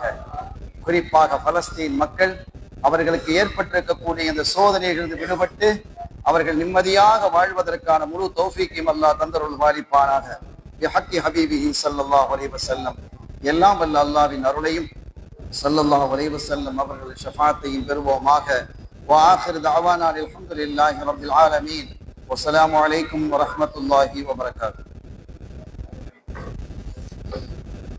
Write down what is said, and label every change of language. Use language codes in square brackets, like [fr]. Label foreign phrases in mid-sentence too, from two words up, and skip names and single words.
[ta] குறிப்பாக பலஸ்தீன் மக்கள் அவர்களுக்கு ஏற்பட்டிருக்கக்கூடிய இந்த சோதனைகளிலிருந்து விடுபட்டு அவர்கள் நிம்மதியாக வாழ்வதற்கான முழு தௌஃபீக்கையும் அல்லாஹ் தந்தருள் வாலிப்பானாக. [ar] بحق حبيبه صلى الله عليه وسلم. [ta] எல்லாம் வல்ல அல்லாஹ்வின் அருளையும் [ar] صلى الله عليه وسلم [ta] அவர்கள் ஷஃபாஅத்தையும் பெறுவோமாக. [ar] وآخر دعوانا الحمد لله رب العالمين والسلام عليكم ورحمة الله وبركاته.